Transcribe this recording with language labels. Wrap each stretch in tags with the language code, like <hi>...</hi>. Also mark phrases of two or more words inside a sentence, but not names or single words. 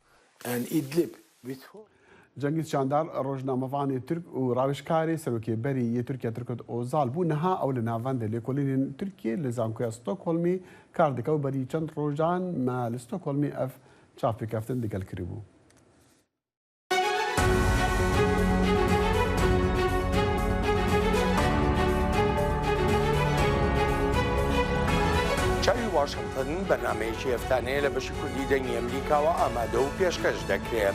<ku>Cengiz Çandar rojnamevanê Türk û rawişkarê serokêberî yê Tirkiye Tirkot Ozal bû niha ew li navendê lêkolînên Tirkiye li zankoya Stockholmê kar dike û berî çend rojan me li Stockholmê ev çavpêkeftin digel kiribû.</ku> <ckb>چاوی واشنگتن بەرنامەیەکی هەفتانەیە لە بەشی کوردی دەنگی ئەمریکاوە ئامادە و پێشکەش دەکرێت.</ckb>